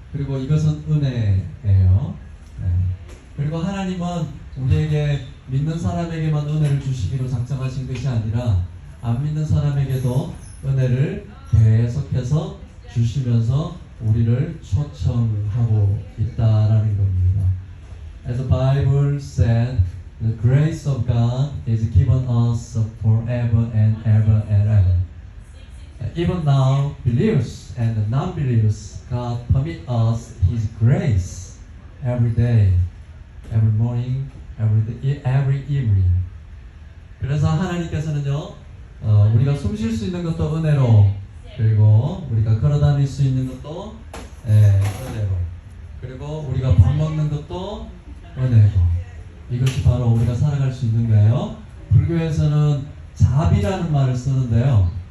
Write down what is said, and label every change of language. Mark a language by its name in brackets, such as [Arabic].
[Korean] 그리고 이것은 은혜예요. 네. 그리고 하나님은 우리에게 믿는 사람에게만 은혜를 주시기로 작정하신 것이 아니라 안 믿는 사람에게도 은혜를 계속해서 주시면서 우리를 초청하고 있다라는 겁니다. [English] As the Bible said, the grace of God is given us forever and ever and ever. Even now, believers and non-believers, God permit us His grace every day, every morning, every evening. [Korean] 그래서 하나님께서는요, 우리가 숨 쉴 수 있는 것도 은혜로, 그리고 우리가 걸어다닐 수 있는 것도 은혜로, 그리고 우리가 밥 먹는 것도 은혜로. 이것이 바로 우리가 살아갈 수 있는 거예요. 불교에서는 자비라는 말을 쓰는데요.